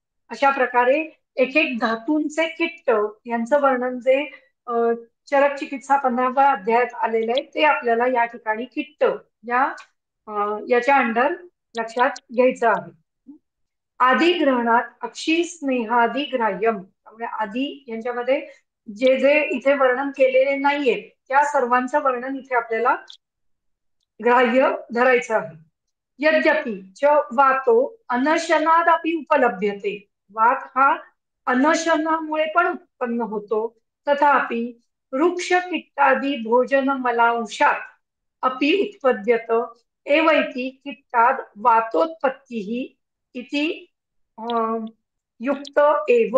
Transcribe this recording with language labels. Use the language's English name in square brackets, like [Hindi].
[Marathi] अशा प्रकारे एक एक धातूंचे किट्ट यांचं वर्णन जे चरक चिकित्सा 15व्या अध्यायात आलेलं आहे ते आपल्याला या ठिकाणी किट्ट याच्या अंडर लक्षात घ्यायचं आहे. [Sanskrit] आदी ग्रहणात अक्षी स्नेहादी ग्राह्यम. [Marathi] त्यामुळे आदी यांच्यामध्ये जे जे इथे वर्णन केलेले नाहीये त्या सर्वांचं वर्णन इथे आपल्याला ग्राह्य धरायचं आहे. [Sanskrit] यद्यपि च वातो अनशनादपि उपलभ्यते. [Marathi] वात हा अनशनामुळे पण उत्पन्न होतो. [Sanskrit] तथापि वृक्ष किट्टादी भोजन मलांशात अपि उत्पद्यत एवैति किट्टाद वातोत्पत्तिः इति युक्त एव.